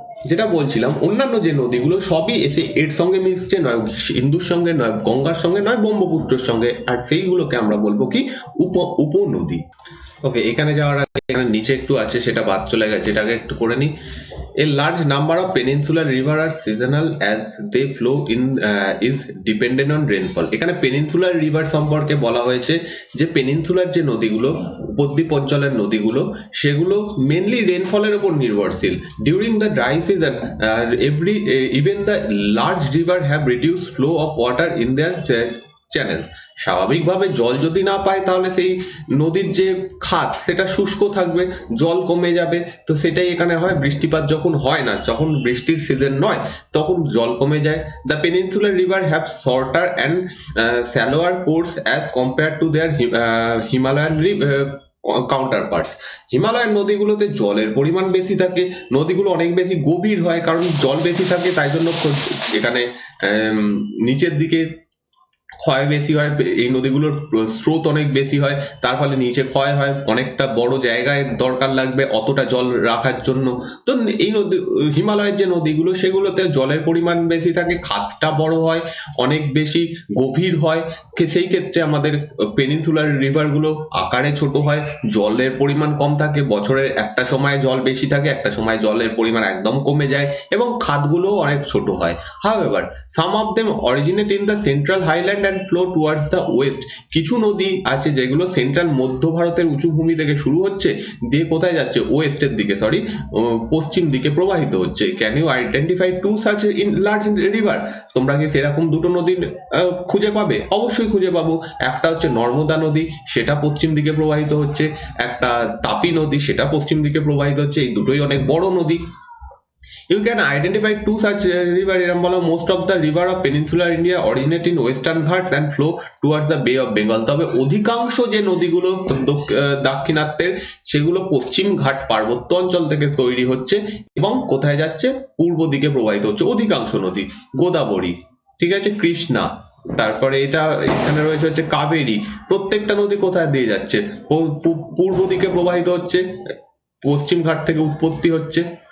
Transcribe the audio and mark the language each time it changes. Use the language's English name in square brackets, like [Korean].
[Bangla] যেটা বলছিলাম, অন্যান্য যে নদীগুলো সবই এসে এর সঙ্গে মিশছে, নয় সিন্ধুর সঙ্গে, নয় গঙ্গার সঙ্গে, নয় ব্রহ্মপুত্রের সঙ্গে, আর সেইগুলোকে আমরা বলবো কি উপনদী। ওকে, এখানে যাওয়ার আগে এখানে নিচে একটু আছে, সেটা বাদ চলে গেছে, এটাকে একটু করে নিই। [English] A large number of peninsular rivers are seasonal as they flow in is dependent on rainfall। [Bangla] এখানে পেনিনসুলার রিভার সম্পর্কে বলা হয়েছে যে পেনিনসুলার যে নদীগুলো, উপদ্বীপ অঞ্চলের নদীগুলো, সেগুলো মেনলি রেনফলের উপর নির্ভরশীল। [English] During the dry season even the large river have reduced flow of water in their channels. [Bangla] স্বাভাবিকভাবে জল যদি না পায় তাহলে সেই নদীর যে খাত সেটা শুষ্ক থাকবে, জল কমে যাবে। তো সেটাই এখানে হয়, বৃষ্টিপাত যখন হয় না, যখন বৃষ্টির সিজন নয়, তখন জল কমে যায়। [English] The peninsular river have shorter and shallower course as compare to their Himalayan counterparts. [Bangla] হিমালয়ের নদীগুলোতে জলের পরিমাণ বেশি থাকে, নদীগুলো অনেক বেশি গভীর হয়, কারণ জল বেশি থাকে, তাই জন্য এখানে নিচের দিকে ক্ষয় বেশি হয়, এই নদীগুলোর স্রোত অনেক বেশি হয়, তার ফলে নিচে ক্ষয় হয়, অনেকটা বড় জায়গায় দরকার লাগবে অতটা জল রাখার জন্য। তো এই নদী, হিমালয়ের যে নদীগুলো সেগুলোতে জলের পরিমাণ বেশি থাকে, খাতটা বড় হয়, অনেক বেশি গভীর হয়, সেই ক্ষেত্রে আমাদের পেনিনসুলার রিভারগুলো আকারে ছোট হয়, জলের পরিমাণ কম থাকে, বছরের একটা সময় জল বেশি থাকে, একটা সময় জলের পরিমাণ একদম কমে যায়, এবং খাতগুলোও অনেক ছোট হয়। [English] However, some of them originate in the central highland and flow towards the west. [Bangla] কিছু নদী আছে যেগুলো সেন্ট্রাল মধ্য ভারতের উঁচু ভূমি থেকে শুরু হচ্ছে, দিয়ে কোথায় যাচ্ছে, ওয়েস্টের দিকে, পশ্চিম দিকে প্রবাহিত হচ্ছে। [English] Can you identify two such in large river? [Bangla] তোমরা কি সেরকম দুটো নদী খুঁজে পাবে? অবশ্যই খুঁজে পাবো। একটা হচ্ছে নর্মদা নদী, সেটা পশ্চিম দিকে প্রবাহিত হচ্ছে, একটা তাপি নদী, সেটা পশ্চিম দিকে প্রবাহিত হচ্ছে। এই দুটোই অনেক বড় নদী। [English] You can identify two such river [Bangla] এরম বলো, [English] most of the river of peninsular India originate in western Ghats and flow towards the Bay of Bengal. [Bangla] তবে অধিকাংশ যে নদীগুলো দাক্ষিণাত্যের, সেগুলো পশ্চিম ঘাট পার্বত্য অঞ্চল থেকে তৈরি হচ্ছে এবং কোথায় যাচ্ছে, পূর্ব দিকে প্রবাহিত হচ্ছে। অধিকাংশ নদী, গোদাবরী, ঠিক আছে, কৃষ্ণা, তারপরে এটা এখানে রয়েছে হচ্ছে কাবেরী, প্রত্যেকটা নদী কোথায় দিয়ে যাচ্ছে, পূর্ব দিকে প্রবাহিত হচ্ছে, পশ্চিম ঘাট থেকে উৎপত্তি হচ্ছে।